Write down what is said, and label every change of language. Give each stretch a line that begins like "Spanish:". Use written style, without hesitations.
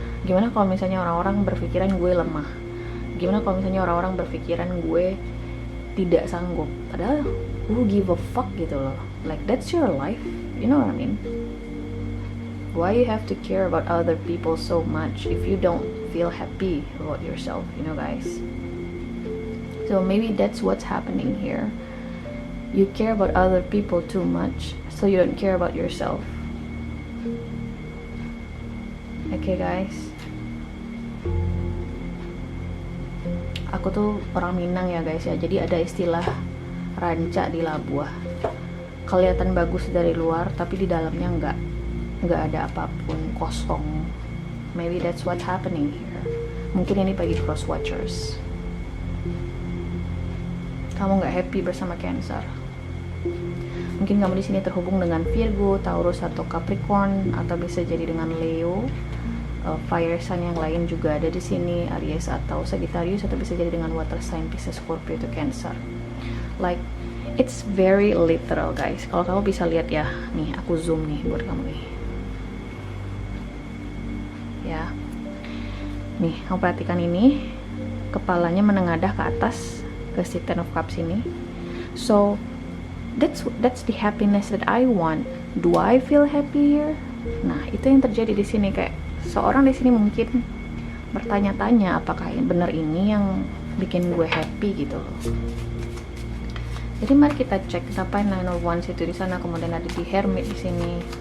Indonesian: Gimana kalau misalnya orang-orang berpikiran gue lemah? Gimana kalau misalnya orang-orang berpikiran gue tidak sanggup? Padahal
English: who give a fuck
Indonesian: gitu loh.
English: Like that's your life, you know what I mean? Why you have to care about other people so much if you don't feel happy about yourself, you know guys? So maybe that's what's happening here. You care about other people too much, so you don't care about yourself. Okay guys,
Indonesian: aku tuh orang Minang ya guys ya, jadi ada istilah ranca di labuah. Kelihatan bagus dari luar, tapi di dalamnya nggak ada apapun, kosong.
English: Maybe that's what's happening here.
Indonesian: Mungkin ini bagi cross watchers, kamu nggak happy bersama Cancer. Mungkin kamu di sini terhubung dengan Virgo, Taurus atau Capricorn, atau bisa jadi dengan Leo. Fire sign yang lain juga ada di sini, Aries atau Sagittarius, atau bisa jadi dengan water sign Pisces, Scorpio atau Cancer.
English: Like it's very literal guys.
Indonesian: Kalau kamu bisa lihat ya, nih aku zoom nih buat kamu nih. Ya. Nih, kamu perhatikan ini. Kepalanya menengadah ke atas ke si Ten of Cups ini.
English: So, that's the happiness that I want. Do I feel happy here?
Indonesian: Nah, itu yang terjadi di sini, kayak seorang di sini mungkin bertanya-tanya apakah benar ini yang bikin gue happy gitu loh. Jadi mari kita cek apa yang Nine of Wands itu di sana, kemudian ada di Hermit di sini.